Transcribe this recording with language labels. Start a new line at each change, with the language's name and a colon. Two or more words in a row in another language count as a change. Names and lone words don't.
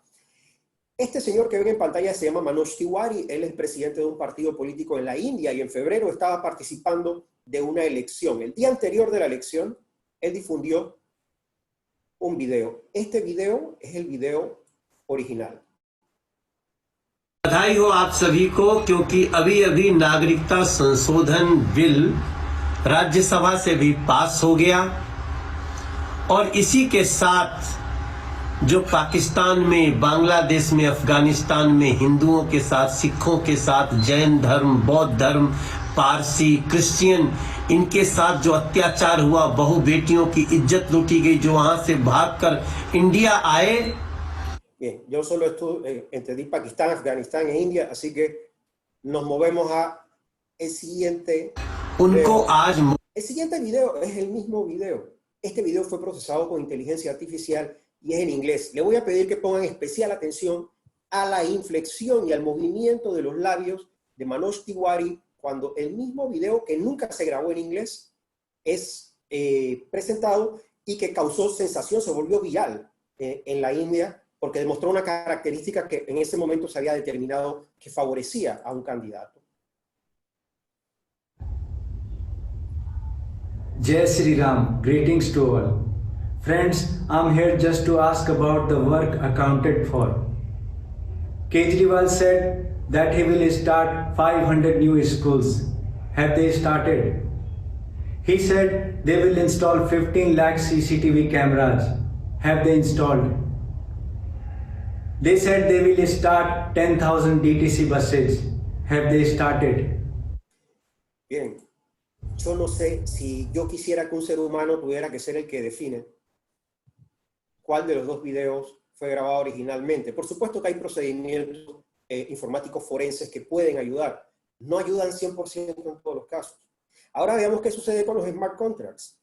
Spanish: Este señor que ven en pantalla se llama Manoj Tiwari, él es presidente de un partido político en la India y en febrero estaba participando de una elección. El día anterior de la elección, él difundió un video. Este video es el video original.
Hindi: बधाई हो आप सभी को, क्योंकि अभी अभी नागरिकता संशोधन बिल राज्यसभा से भी पास हो गया और इसी के साथ जो पाकिस्तान में, बांग्लादेश में, अफगानिस्तान में हिंदुओं के साथ, सिखों के साथ, जैन धर्म, बौद्ध धर्म, पारसी, क्रिश्चियन, इनके साथ जो अत्याचार हुआ, बहु बेटियों की इज्जत लूटी गई, जो वहां से भागकर इंडिया आए.
Spanish: Bien, yo solo entendí Pakistán, Afganistán e India, así que nos movemos a el siguiente.
Hindi: उनको आज
Spanish: El siguiente video es el mismo video. Este video fue procesado con inteligencia artificial y es en inglés. Le voy a pedir que pongan especial atención a la inflexión y al movimiento de los labios de Manoj Tiwari cuando el mismo video, que nunca se grabó en inglés, es presentado y que causó sensación, se volvió viral en la India, porque demostró una característica que en ese momento se había determinado que favorecía a un candidato.
Hindi: जय श्री राम,
English: greetings to all. Friends, I'm here just to ask about the work accounted for. Kejriwal said that he will start 500 new schools. Have they started? He said they will install 15 lakh CCTV cameras. Have they installed? They said they will start 10,000 DTC buses. Have they started?
Spanish: Bien, yo no sé si yo quisiera que un ser humano tuviera que ser el que define cuál de los dos videos fue grabado originalmente. Por supuesto que hay procedimientos informáticos forenses que pueden ayudar. No ayudan 100% en todos los casos. Ahora veamos qué sucede con los
English: smart contracts.